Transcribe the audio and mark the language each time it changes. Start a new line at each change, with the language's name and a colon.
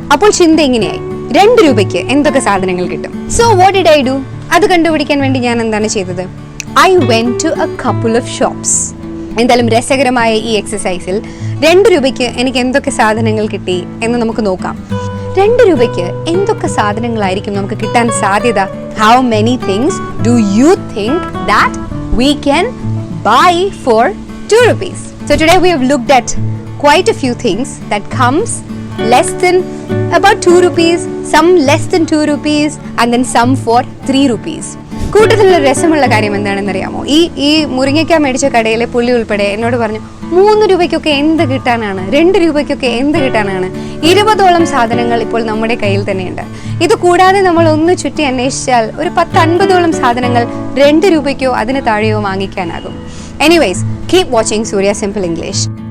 Malayalam: അപ്പോൾ ചിന്ത എങ്ങനെയായി, 2 രൂപയ്ക്ക് എന്തൊക്കെ സാധനങ്ങൾ കിട്ടും?
English: So what did I do?
Malayalam: അത് കണ്ടുപിടിക്കാൻ വേണ്ടി ഞാൻ എന്താണ് ചെയ്തത്?
English: I went to a couple of shops.
Malayalam: എന്തായാലും രസകരമായ ഈ എക്സസൈസിൽ 2 രൂപയ്ക്ക് എനിക്ക് എന്തൊക്കെ സാധനങ്ങൾ കിട്ടി എന്ന് നമുക്ക് നോക്കാം. 2 രൂപയ്ക്ക് എന്തൊക്കെ സാധനങ്ങളായിരിക്കും നമുക്ക് കിട്ടാൻ സാധ്യത?
English: How many things do you think that we can buy for 2 rupees? So today we have looked at quite a few things that comes less than about 2 rupees, some less than 2 rupees and then some for 3 rupees.
Malayalam: കൂട്ടത്തിലുള്ള രസമുള്ള കാര്യം എന്താണെന്നറിയാമോ? ഈ മുരിങ്ങയ്ക്ക മേടിച്ച കടയിലെ പുള്ളി ഉൾപ്പെടെ എന്നോട് പറഞ്ഞു 3 രൂപയ്ക്കൊക്കെ എന്ത് കിട്ടാനാണ്, 2 രൂപയ്ക്കൊക്കെ എന്ത് കിട്ടാനാണ്. 20ഓളം സാധനങ്ങൾ ഇപ്പോൾ നമ്മുടെ കയ്യിൽ തന്നെയുണ്ട്. ഇത് കൂടാതെ നമ്മൾ ഒന്ന് ചുറ്റി അന്വേഷിച്ചാൽ ഒരു 10-50ഓളം സാധനങ്ങൾ 2 രൂപയ്ക്കോ അതിന് താഴെയോ വാങ്ങിക്കാനാകും.
English: Anyways, keep watching Surya simple English.